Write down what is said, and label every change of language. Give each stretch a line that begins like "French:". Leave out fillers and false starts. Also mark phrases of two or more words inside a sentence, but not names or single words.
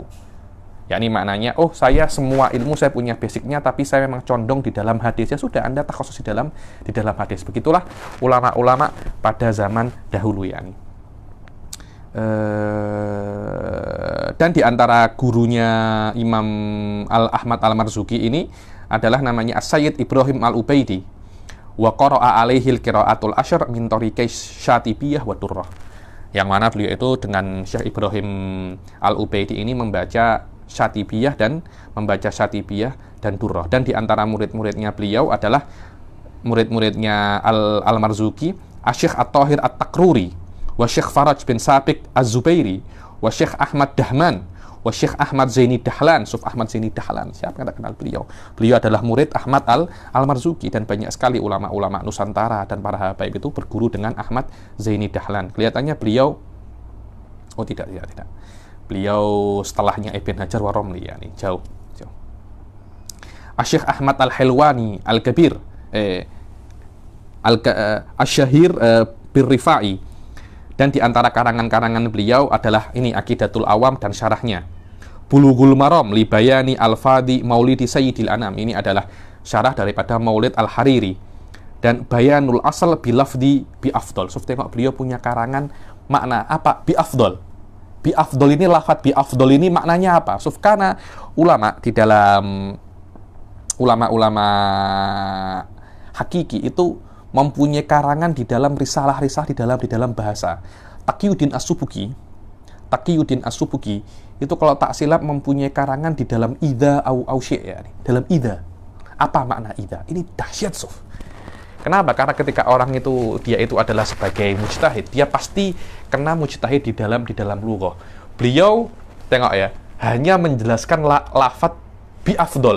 Malay: Yakni maknanya, oh saya semua ilmu saya punya basicnya, tapi saya memang condong di dalam hadis.
Indonesian: Ya sudah, Anda takhusus di dalam hadis. Begitulah ulama-ulama pada zaman dahulu ya.
Malay: Dan di antara gurunya Imam Ahmad Al-Marzuki ini adalah namanya As-Sayyid Ibrahim Al-Ubaidi.
Arabic: وقرأ عليه القراءات العشر من طريقي الشاطبية والدرة.
Malay: Yang mana beliau itu dengan Syekh Ibrahim Al-Ubaidi ini membaca Syatibiyah dan Durrah. Dan di antara murid-muridnya beliau adalah murid-muridnya Al-Marzuki, Syekh At-Tahir At-Takruri, wa Syekh Faraj bin Sabiq Az-Zubairi, wa Syekh Ahmad Dahman, wa Syekh Ahmad Zaini Dahlan. Siapa yang tak kenal beliau? Beliau adalah murid Ahmad Al-Marzuki, dan banyak sekali ulama-ulama Nusantara dan para habaib itu berguru dengan Ahmad Zaini Dahlan. Kelihatannya beliau tidak. Beliau setelahnya Ibn Hajar wa Romli ya, jauh. Syekh Ahmad Al-Hilwani Al-Kabir, Asy-Syahir Bir-Rifai. Dan di antara karangan-karangan beliau adalah ini Aqidatul Awam dan syarahnya. Bulughul Maram li Bayani Al-Fadhi Maulidi Sayyidil Anam. Ini adalah syarah daripada Maulid Al-Hariri. Dan Bayanul Asal bi lafdi bi afdal. So, tengok beliau punya karangan makna apa? Bi afdal. Bi afdal ini, lafaz bi afdal ini maknanya apa?
Indonesian: So, karena ulama di dalam ulama-ulama hakiki itu mempunyai karangan di dalam risalah-risalah di dalam bahasa.
Malay: Taqiyuddin As-Subuki itu kalau tak silap mempunyai karangan di dalam
Arabic: إذا أو شيء'
Malay: ya, dalam idza. Apa makna idza? Ini dahsyat, Sof. Kenapa?
Indonesian: Karena ketika orang itu dia itu adalah sebagai mujtahid, dia pasti kena mujtahid di dalam lughah.
Malay: Beliau tengok ya, hanya menjelaskan lafaz bi afdal.